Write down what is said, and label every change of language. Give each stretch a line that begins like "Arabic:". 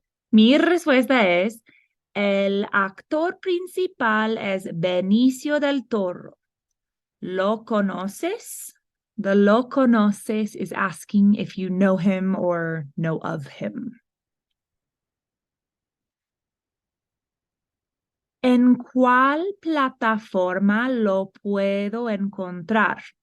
Spanish: Mi respuesta es, el actor principal es Benicio del Toro. ¿Lo conoces?
English: The
Spanish: lo conoces
English: is asking if you know him or know of him.
Spanish: ¿En cuál plataforma lo puedo encontrar?